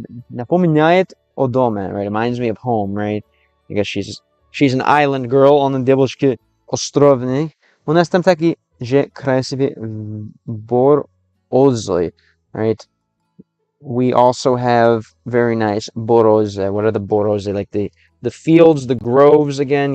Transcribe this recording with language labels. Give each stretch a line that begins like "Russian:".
Russian: Напоминает о доме,
English: right? Reminds me of home, right? I guess she's an island girl on the
Russian: девушке островной. У нас там такие же красивые березы,
English: right? We also have very nice березы. What are the березы? Like the fields, the groves again.